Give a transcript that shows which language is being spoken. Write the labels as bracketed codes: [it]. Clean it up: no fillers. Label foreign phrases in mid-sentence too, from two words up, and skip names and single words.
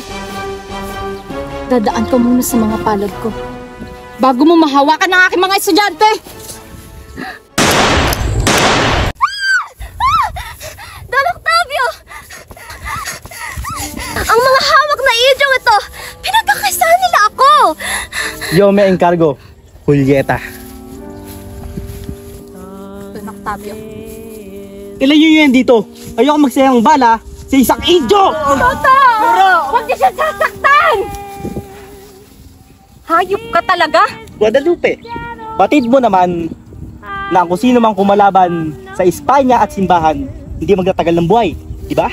[tl] Dadaan ka muna sa mga palad ko. Bago mo mahawakan ng aking mga estudyante! Don Octavio! Ang mga hawak na idyong ito, pinagkakaisahan nila ako! [es] Yo me encargo, Julieta. [tl] Don Octavio. Ilan yun yan dito? Ayoko magsayang bala sa isang idyo! Toto! Huwag niyo siya sasaktan! Hayop ka talaga? Guadalupe, batid mo naman na kung sino mang kumalaban sa Espanya at simbahan, hindi magtatagal ng buhay, di ba?